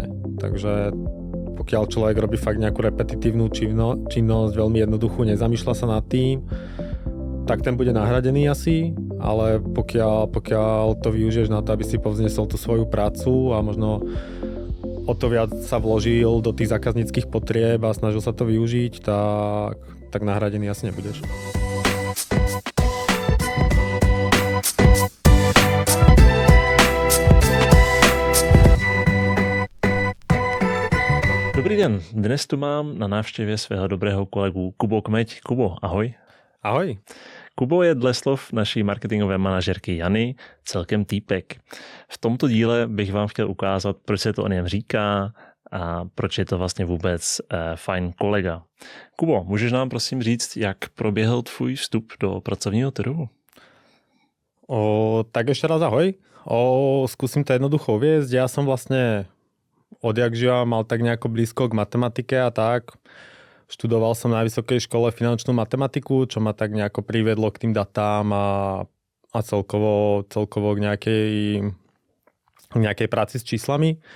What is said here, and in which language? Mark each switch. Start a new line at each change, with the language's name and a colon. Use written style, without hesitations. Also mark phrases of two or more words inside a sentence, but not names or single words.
Slovak: Takže pokiaľ človek robí fakt nejakú repetitívnu činnosť, veľmi jednoduchú, nezamýšľa sa nad tým, tak ten bude nahradený asi, ale pokiaľ to využiješ na to, aby si povznesol tú svoju prácu a možno o to viac sa vložil do tých zákazníckych potrieb a snažil sa to využiť, tak nahradený asi nebudeš.
Czech: Dobrý den, dnes tu mám na návštěvě svého dobrého kolegu Kubo Kmeď. Kubo, ahoj. Ahoj. Kubo je dle slov naší marketingové manažerky Jany celkem týpek. V tomto díle bych vám chtěl ukázat, proč se to o něm říká a proč je to vlastně vůbec fajn kolega. Kubo, můžeš nám prosím říct, jak proběhl tvůj vstup do pracovního trhu?
Slovak: Tak ešte raz ahoj. Skúsim to jednoducho uviesť. Ja som vlastne odjak živa mal tak nejako blízko k matematike a tak. Študoval som na vysokej škole finančnú matematiku, čo ma tak nejako priviedlo k tým datám a celkovo k nejakej práci s číslami.